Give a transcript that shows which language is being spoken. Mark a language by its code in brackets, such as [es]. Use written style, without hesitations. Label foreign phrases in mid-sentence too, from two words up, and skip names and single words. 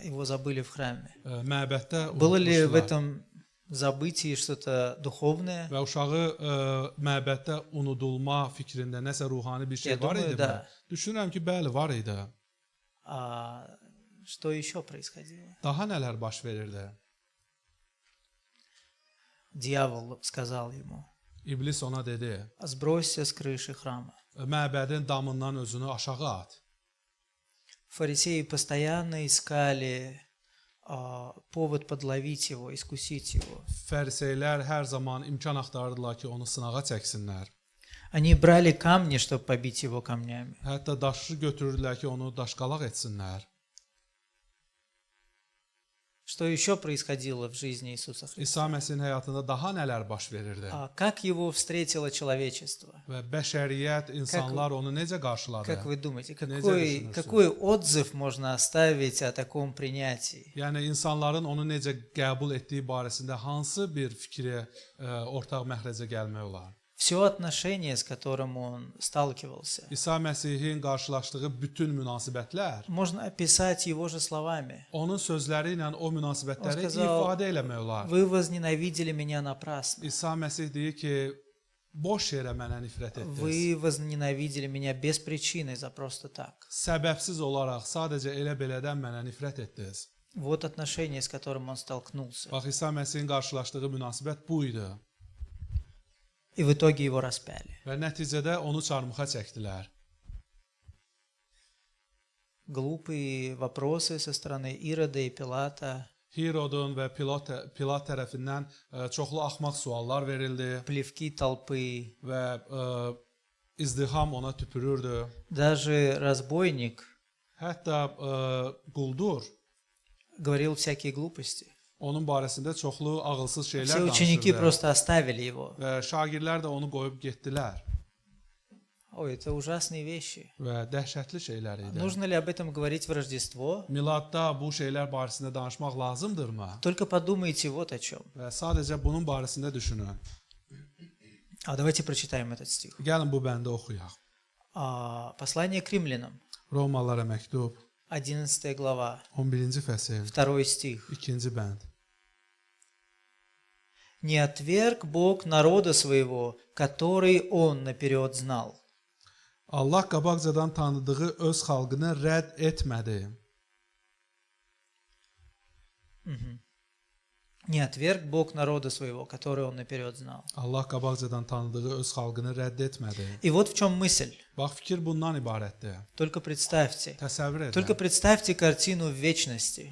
[ru] его забыли в храме. [az] Məbəddə [ru] Было ли в [az] unutmuşdular. [ru] этом забытии что-то духовное? [az] Və uşağı məbəddə unudulma fikrində nəsə ruhani bir şey [ru] Ya, [az] var [ru] думаю, [az] idi mi? [ru] da. [az] Düşünürəm ki, bəli, var idi. [ru] Что еще происходило? [az] Daha nələr baş verirdi? [ru] Дьявол сказал ему: [az] İblis ona dedi, [ru] сбросься с крыши храма. [az] məbədin damından özünü aşağı at. [ru] Фарисеи постоянно искали повод подловить его, искусить его. [az] Fəriseylər hər zaman imkan axtarırdılar ki, onu sınağa çəksinlər. [ru] Они брали камни, чтобы побить его камнями. [az] Hətta daşı götürürdülər ki, onu daşqalaq etsinlər. [ru] Что еще происходило в жизни Иисуса Христа? [az] İsa Məsihin həyatında daha nələr baş verirdi? [ru] Как его встретило человечество? [az] Və bəşəriyyət, insanlar onu necə qarşıladı? [ru] Как вы думаете, [az] düşünürsünüz? [ru] какой отзыв можно оставить о таком принятии? [az] Yəni insanların onu necə qəbul etdiyi barəsində hansı bir fikri ortaq məxrəcə gəlmək olar? [ru] Все отношение, с которым он сталкивался, [az] İsa Məsihin qarşılaşdığı bütün münasibətlər [ru] можно описать его же словами. [az] onun sözləri ilə o münasibətləri [ru] O сказал, [az] ifadə eləmək olar. [ru] Вы возненавидели меня напрасно. [az] İsa Məsih deyir ki, boş yerə mənə nifrət etdiniz. [ru] Вы возненавидели меня без причины, за просто так. [az] Səbəbsiz olaraq sadəcə elə belədən mənə nifrət etdiniz. [ru] Вот отношение, с которым он столкнулся. [az] Bax, İsa Məsihin qarşılaşdığı münasibət bu idi. [ru] И в итоге его распяли. [az] Və nəticədə onu çarmıxa çəkdilər. [ru] Глупые вопросы со стороны Ирода и Пилата, [az] Hirodun və Pilat tərəfindən çoxlu axmaq suallar verildi [ru] плевки толпы. [az] və izdiham ona tüpürürdü. [ru] Даже разбойник [az] Hətta quldur [ru] говорил всякие глупости. [az] onun barəsində çoxlu ağılsız şeylər [ru] Все ученики [az] danışırdı. [ru] просто оставили его. [az] Və şagirdlər də onu qoyub getdilər [ru] Ой, это ужасные вещи. [az] və dəhşətli şeylər idi. [ru] Нужно ли об этом говорить в Рождество? [az] Miladda bu şeylər barəsində danışmaq lazımdırmı? [ru] Только подумайте вот о чем. [az] Və sadəcə bunun barəsində düşünün. [ru] Давайте прочитаем этот стих. [az] Gəlin bu bəndə oxuyaq. [ru] Послание к римлянам, [az] Romalılara məktub [ru] 11 глава, [az] 11-ci fəsil, [ru] 2 стих. [az] 2-ci bənd. [ru] «Не отверг Бог народа своего, который Он наперед знал». [az] Allah qabaqcadan tanıdığı öz xalqını rədd etmədi. [ru] Не отверг Бог народа своего, который Он наперед знал. [az] Allah qabaqcadan tanıdığı öz xalqını rədd etmədi. [ru] И вот в чем мысль. [az] Bax, fikir bundan ibarətdir. [ru] Только представьте. [az] Təsəvvür [ru] Только [az] edin. [ru] представьте картину в вечности,